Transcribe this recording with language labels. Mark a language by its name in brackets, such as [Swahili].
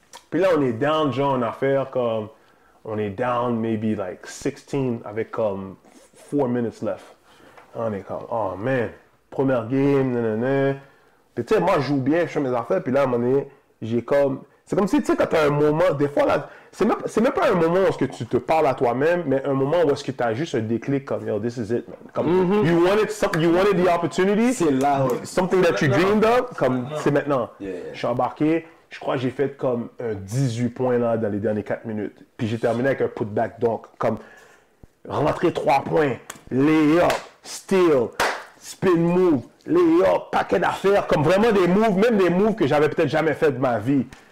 [French] Puis là, on est down, genre, en affaire, comme, on est down maybe like 16 avec comme 4 minutes left. On est comme, oh man, première game, nanana. Puis tu sais, moi, je joue bien, je fais mes affaires, puis là, à un moment donné, j'ai comme... C'est comme si, tu sais, quand tu as un moment, des fois, là, c'est même pas un moment où est-ce que tu te parles à toi-même, mais un moment où est-ce que tu as juste un déclic comme, yo, this is it, man. [English] Comme, you wanted the opportunity, [French] C'est là, ouais. [English] something that you dreamed of, comme, c'est maintenant. Yeah, yeah. [French] Je suis embarqué, je crois que j'ai fait comme un 18 points, là, dans les dernières 4 minutes. Puis j'ai terminé avec un putback, donc, comme, rentrer 3 points, lay-up, steal, spin move, lay-up, paquet d'affaires, comme vraiment des moves, même des moves que j'avais peut-être jamais fait de ma vie.